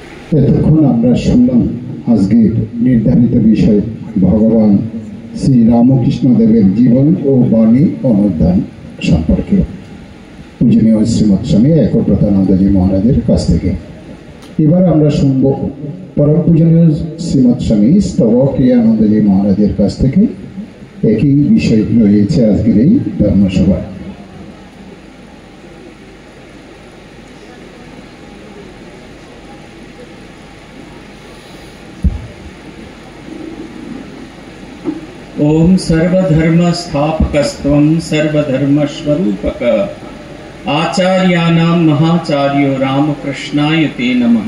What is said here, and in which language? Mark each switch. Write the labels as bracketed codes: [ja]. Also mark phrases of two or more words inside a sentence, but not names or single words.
[bn] এতক্ষণ আমরা শুনলাম আজকের নির্ধারিত বিষয় ভগবান শ্রী রামকৃষ্ণ দেবের জীবন ও বাণী অনুধ্যান সম্পর্কে পূজনীয় শ্রীমৎ স্বামী একব্রতানন্দজি মহারাজের কাছ থেকে। এবার আমরা শুনব পরম পূজনীয় শ্রীমৎ স্বামী স্তবক্রিয়ানন্দজি মহারাজের কাছ থেকে। একই বিষয় রয়েছে আজকের এই ধর্মসভায়। [sa] ओम सर्वधर्म स्थापकस्त्वं सर्वधर्म स्वरूपक आचार्याणां महाचार्यो रामकृष्णाय ते नमः।